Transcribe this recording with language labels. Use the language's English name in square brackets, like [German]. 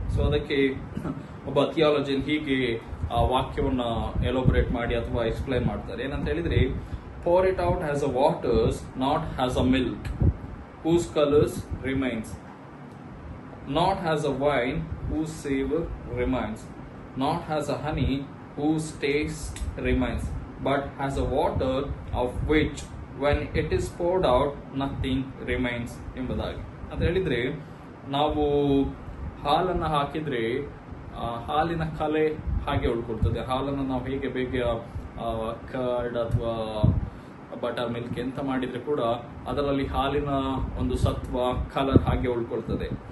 [Kannada] So ಅದಕ್ಕೆ ಒಬ್ಬ ಥಿಯಾಲಜಿಯನ್ ಹೀಗೆ ಆ ವಾಕ್ಯವನ್ನ ಎಲೋಬ್ರೇಟ್ ಮಾಡಿ ಅಥವಾ ಎಕ್ಸ್ಪ್ಲೈನ್ ಮಾಡ್ತಾರೆ. ಏನಂತ ಹೇಳಿದ್ರೆ, [English] Pour it out has a waters not has a milk whose colours remains, not has a wine whose savor remains, not has a honey whose taste remains, but has a water of which when it is poured out nothing remains ಎಂಬುದಾಗಿ. [Kannada] ಅಂತ ಹೇಳಿದ್ರೆ, ನಾವು ಹಾಲನ್ನು ಹಾಕಿದ್ರೆ ಹಾಲಿನ ಕಲೆ ಹಾಗೆ ಉಳ್ಕೊಳ್ತದೆ. ಹಾಲನ್ನು ನಾವು ಹೇಗೆ ಬೇಗ ಕರ್ಡ್ ಅಥವಾ ಬಟರ್ ಮಿಲ್ಕ್ ಎಂತ ಮಾಡಿದ್ರೆ ಕೂಡ ಅದರಲ್ಲಿ ಹಾಲಿನ ಒಂದು ಸತ್ವ ಕಲರ್ ಹಾಗೆ ಉಳ್ಕೊಳ್ತದೆ.